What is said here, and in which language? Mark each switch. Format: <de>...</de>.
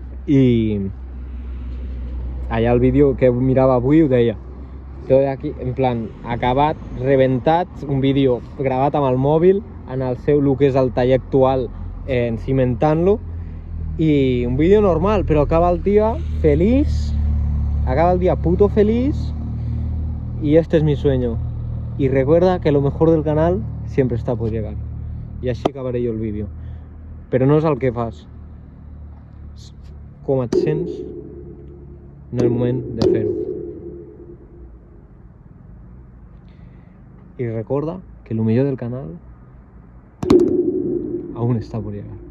<ca>i allà el vídeo que mirava avui ho deia, tot aquí, en plan, acabat, rebentat, un vídeo gravat amb el mòbil, en el seu, el que és el taller actual, cimentant-lo, i un vídeo normal, però acaba el dia feliç, acaba el dia puto feliç,</ca> <es>y este es mi sueño. Y recuerda que lo mejor del canal siempre está por llegar.</es> <ca>I així acabaré jo el vídeo. Però no és el que fas, és com et sents en el moment de fer-ho. I recorda que el millor del canal</ca> <es>aún està por llegar.</es>